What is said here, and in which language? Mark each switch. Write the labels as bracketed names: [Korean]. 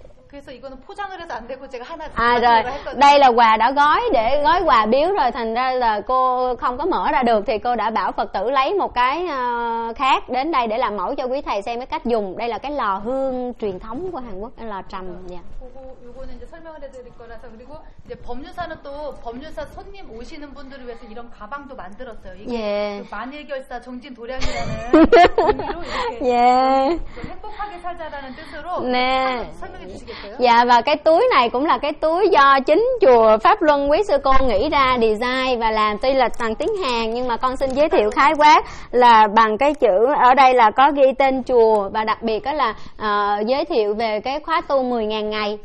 [Korean] 그래서 이거는 포장을 해서 안 되고 제가 하나 아, 했거든요. [Vietnamese] Đây là quà đã gói để gói quà biếu rồi, thành ra là cô không có mở ra được, thì cô đã bảo Phật tử lấy một cái khác đến đây để làm mẫu cho quý thầy xem cái cách dùng. Đây là cái lò hương truyền thống của Hàn Quốc, lò trầm nha. [Korean] 요거는 이제 설명을 해 드릴 거라서. 그리고 이제 법률사는 또 법률사 손님 오시는 분들을 위해서 이런 가방도 만들었어요. 이게 예. 그 만일결사 정진도량이라는 의미로 이렇게 예. 행복하게 살자라는 뜻으로 네. 설명해 주시겠어요? [Vietnamese] Dạ, và cái túi này cũng là cái túi do chính chùa Pháp Luân quý sư cô nghĩ ra, design và làm, tuy là bằng tiếng Hàn nhưng mà con xin giới thiệu khái quát là bằng cái chữ ở đây là có ghi tên chùa, và đặc biệt đó là giới thiệu về cái khóa tu 10.000 ngày.